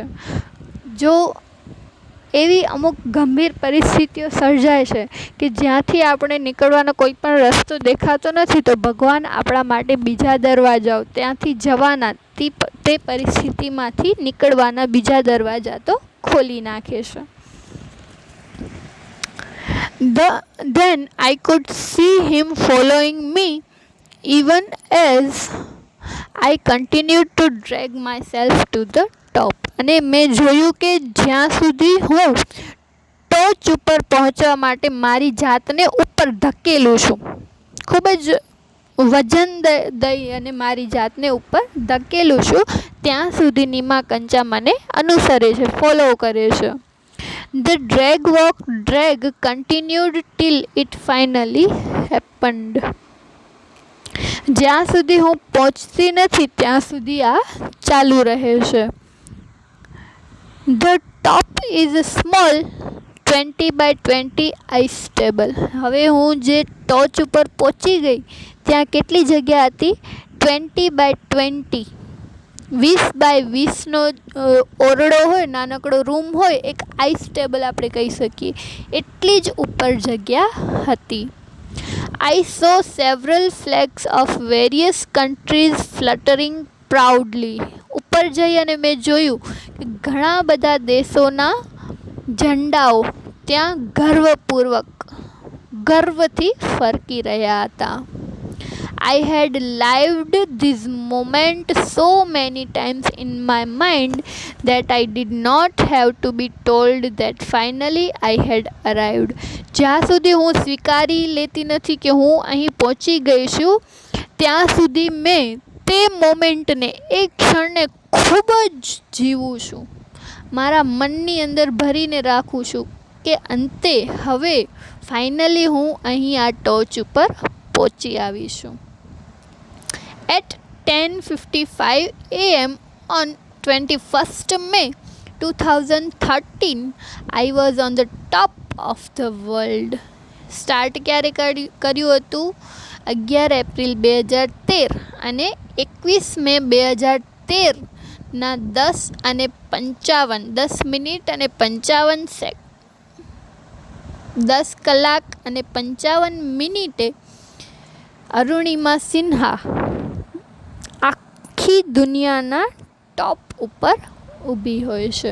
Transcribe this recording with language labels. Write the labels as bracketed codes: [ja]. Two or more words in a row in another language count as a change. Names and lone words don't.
[gu] જો એવી અમુક ગંભીર પરિસ્થિતિઓ સર્જાય છે કે જ્યાંથી આપણે નીકળવાનો કોઈ પણ રસ્તો દેખાતો નથી, તો ભગવાન આપણા માટે બીજા દરવાજાઓ, ત્યાંથી જવાના, તે પરિસ્થિતિમાંથી નીકળવાના બીજા દરવાજા તો ખોલી નાખે છે. [en] Then I could see him following me even as I continued to drag myself to the top. [gu] અને મેં જોયું કે જ્યાં સુધી હું ટોચ ઉપર પહોંચવા માટે મારી જાતને ઉપર ધકેલું છું, ખૂબ જ વજન દઈ અને મારી જાતને ઉપર ધકેલું છું, ત્યાં સુધી નીમા કંચા મને અનુસરે છે, ફોલો કરે છે. [en] The drag continued till it finally happened. [gu] જ્યાં સુધી હું પહોંચતી નથી ત્યાં સુધી આ ચાલુ રહે છે. [en] The top is a small 20 by 20 ice table. [gu] હવે હું જે ટોચ ઉપર પહોંચી ગઈ ત્યાં કેટલી જગ્યા હતી? 20 by 20 20x20નો ઓરડો હોય, નાનકડો રૂમ હોય, એક [en] ice table [gu] આપણે કહી શકીએ, એટલી જ ઉપર જગ્યા હતી. [en] I saw several flags of various countries fluttering proudly. [gu] ઉપર જઈ અને મેં જોયું કે ઘણા બધા દેશોના ઝંડાઓ ત્યાં ગર્વથી ફરકી રહ્યા હતા. [en] I had lived this moment so many times in my mind that I did not have to be told that finally I had arrived. [gu] જ્યાં સુધી હું સ્વીકારી લેતી નથી કે હું અહીં પહોંચી ગઈ છું, ત્યાં સુધી મેં તે મોમેન્ટને, એ ક્ષણને ખૂબ જ જીવું છું, મારા મનની અંદર ભરીને રાખું છું કે અંતે હવે ફાઇનલી હું અહીં આ ટોચ ઉપર પહોંચી આવી છું. [en] At 10:55 a.m. on 21st May 2013, I was on the top of the world. [gu] સ્ટાર્ટ ક્યારે કર્યું હતું? 11 એપ્રિલ 2013 અને 21 મે 2013ના 10 મિનિટ અને 55 સેકન્ડ, 10 કલાક અને 55 મિનિટે અરુણિમા સિન્હા આખી દુનિયાના ટોપ ઉપર ઊભી હોય છે.